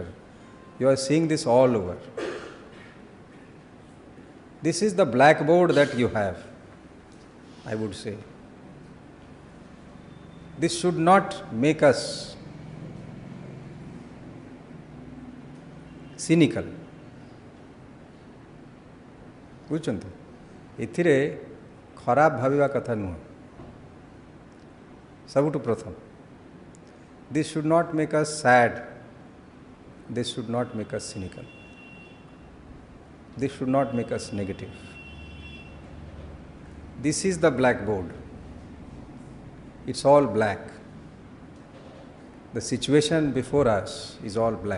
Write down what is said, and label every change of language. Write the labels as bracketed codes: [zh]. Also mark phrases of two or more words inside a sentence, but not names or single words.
[en] You are seeing this all over. This is the blackboard that you have, I would say. This should not make us cynical. [or] ବୁଝୁଛନ୍ତୁ ଏଥିରେ ଖରାପ ଭାବିବା କଥା ନୁହେଁ ସବୁଠୁ ପ୍ରଥମ [en] this should not make us sad, this should not make us cynical, this should not make us negative. This is the blackboard. It's all black. The situation before us is all black.